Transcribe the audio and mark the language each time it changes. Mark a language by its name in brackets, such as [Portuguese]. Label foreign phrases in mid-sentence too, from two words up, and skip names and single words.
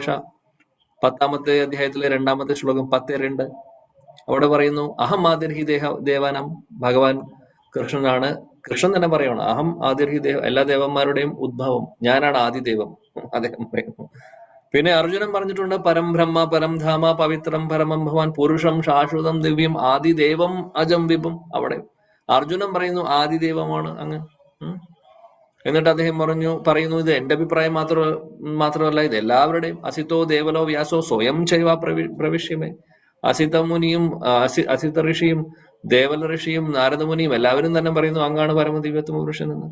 [Malayalam] 10ാമത്തെ അധ്യായത്തിലെ 2ാമത്തെ ശ്ലോകം 10:2 അവിടെ പറയുന്നു [Sanskrit] അഹം ആദിർഹി ദേവാനാം. [Malayalam] ഭഗവാൻ കൃഷ്ണനാണ്, കൃഷ്ണൻ തന്നെ പറയണം [Sanskrit] അഹം ആദിർഹി [Malayalam] എല്ലാ ദേവന്മാരുടെയും ഉദ്ഭവം, ഞാനാണ് ആദിദേവം, അദ്ദേഹം പറയുന്നു. പിന്നെ അർജുനൻ പറഞ്ഞിട്ടുണ്ട് [Sanskrit] പരം ബ്രഹ്മ പരം ധാമ പവിത്രം പരമം ഭവാൻ പുരുഷം ശാശ്വതം ദിവ്യം ആദിദേവം അജം വിഭും. [Malayalam] അവിടെ അർജുനൻ പറയുന്നു ആദിദേവമാണ് അങ്ങ്. എന്നിട്ട് അദ്ദേഹം പറയുന്നു ഇത് എന്റെ അഭിപ്രായം മാത്രമല്ല, ഇത് എല്ലാവരുടെയും. [Sanskrit] അസിതോ ദേവലോ വ്യാസോ സ്വയം ചൈവ പ്രവിശ്യമേ. [Malayalam] അസിത മുനിയും അസിത ഋഷിയും ദേവല ഋഷിയും നാരദമുനിയും എല്ലാവരും തന്നെ പറയുന്നു അങ്ങാണ് പരമദിവ്യത്വ പുരുഷൻ എന്ന്.